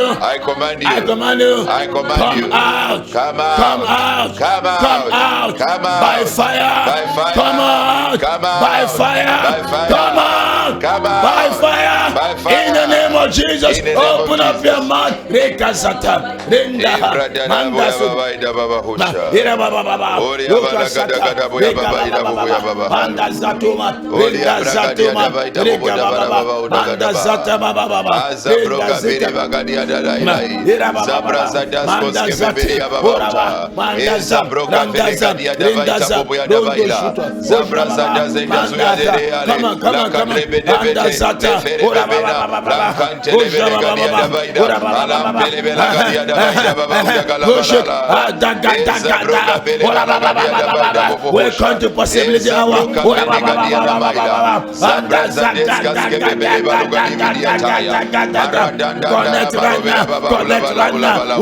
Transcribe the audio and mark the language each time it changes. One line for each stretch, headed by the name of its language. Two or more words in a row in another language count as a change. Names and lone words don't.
English: I command you. I command you. I command come you. Out. Come out. Come out. Come out. Come out. Come out. By fire. By fire. Come out. Come out. By fire. By fire. Come out. Come out. By fire. By By fire. In the name of Jesus. In the name of Open up your mouth. Rekazata. Renda. Manda so. Ira baba baba. Lokasata. Manda zatuma. Renda zatuma. Reka baba. Manda zata baba baba. Renda zeta. Ira baba baba. Manda zate. Ora baba. Manda zata. Renda zata. Renda zata. Rondo shuta. Come on. Manda zata. Ora baba baba. Oja baba baba. Ora baba baba. Welcome to Possibility Hour. Connect right now.